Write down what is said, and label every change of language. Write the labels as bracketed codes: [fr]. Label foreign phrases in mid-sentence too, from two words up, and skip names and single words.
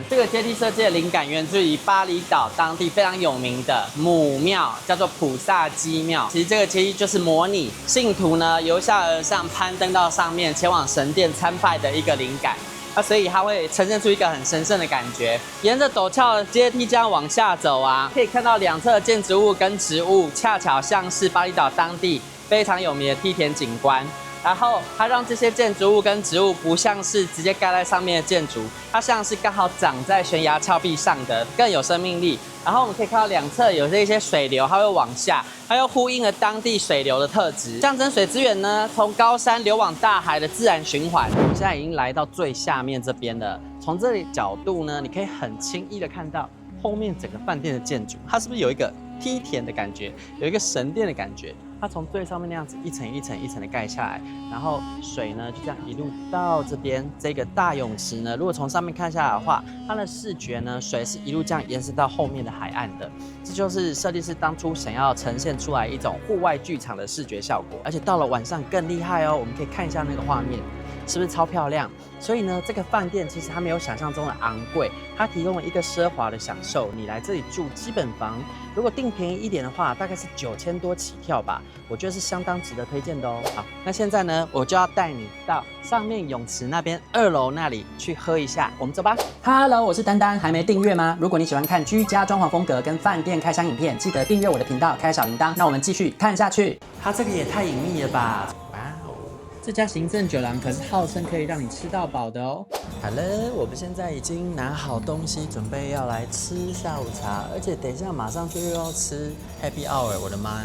[zh] 這個階梯設計的靈感源自於巴厘島當地非常有名的母廟，叫做普薩基廟。其實這個階梯就是模擬信徒呢由下而上攀登到上面，前往神殿參拜的一個靈感。所以它會呈現出一個很神聖的感覺。沿着陡峭的階梯這樣往下走啊，可以看到兩側的建築物跟植物，恰巧像是巴厘島當地非常有名的梯田景觀。然後它讓這些建築物跟植物不像是直接蓋在上面的建築，它像是剛好長在懸崖峭壁上的，更有生命力。然後我們可以看到兩側有這些水流，它會往下，它又呼應了當地水流的特質，象徵水資源呢從高山流往大海的自然循環。我們現在已經來到最下面這邊了，從這裡角度呢，你可以很輕易的看到後面整個飯店的建築，它是不是有一個梯田的感覺，有一個神殿的感覺？它從最上面那樣子一層一層一層的蓋下來，然後水呢就這樣一路到這邊這個大泳池呢，如果從上面看下來的話，它的視覺呢，水是一路這樣延伸到後面的海岸的，這就是設計師當初想要呈現出來一種戶外劇場的視覺效果。而且到了晚上更厲害哦，我們可以看一下那個畫面，是不是超漂亮？所以呢，這個飯店其實它沒有想象中的昂貴，它提供了一個奢華的享受。你來這裡住基本房，如果訂便宜一點的話，大概是9000多起跳吧，我覺得是相當值得推薦的哦。好，那現在呢，我就要帶你到上面泳池那邊2樓那裡去喝一下，我們走吧。Hello， 我是丹丹，還沒訂閱嗎？如果你喜歡看居家裝潢風格跟飯店開箱影片，記得訂閱我的頻道，開小鈴鐺。那我們繼續看下去。它這個也太隱秘了吧！這家行政酒廊可是號稱可以讓你吃到飽的哦。好了，我們現在已經拿好東西，準備要來吃下午茶，而且等一下馬上就又要吃 [en] Happy Hour， [zh] 我的媽呀！